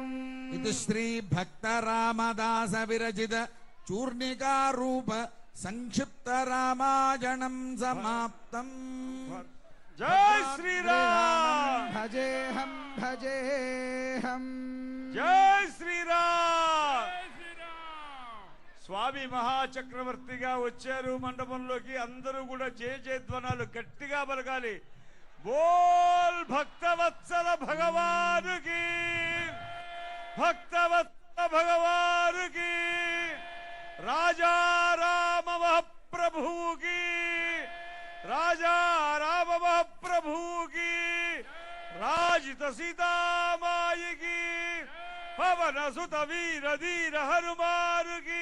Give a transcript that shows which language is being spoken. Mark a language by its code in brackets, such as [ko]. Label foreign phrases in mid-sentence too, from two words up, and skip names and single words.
[sa] इति श्री भक्त रामदास विरचित चूर्णिका रूप संक्षिप्त रामायणं समाप्तम्। जय श्री राम भजेऽहं भजेऽहं जय श्री राम [te] స్వామి మహాచక్రవర్తిగా వచ్చారు మండపంలోకి. అందరూ కూడా జయ జయధ్వనాలు గట్టిగా పలకాలి. బోల్ భక్తవత్సల భగవానుకి, భక్తవత్సల భగవానుకి, రాజా రామ మహాప్రభువుకి, రాజా రామ మహాప్రభువుకి, రాజిత సీతామాయికి, పవన సుత వీర ధీర హనుమానుకి.